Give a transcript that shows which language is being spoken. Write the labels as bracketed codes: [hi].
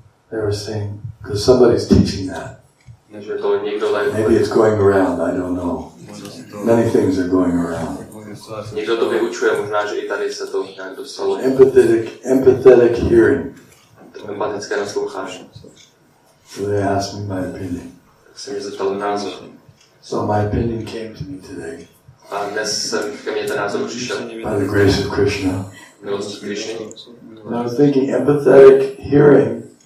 [en] They were saying, because somebody's teaching that. [cs] Že to někdo tady... [en] Maybe it's going around, I don't know. Many things are going around. [cs] Někdo to vyučuje, možná, že i tady se to nějak dostalo. [en] Empathetic hearing. [cs] Empatické naslouchání. [en] So they asked me my opinion. [cs] Tak se mě zeptal názor. [en] So my opinion came to me today. [cs] A dnes jsem ke mně ten názor přišel. [en] By the grace of Krishna. [cs] Milostí Krishny. [en] And I was thinking empathetic hearing.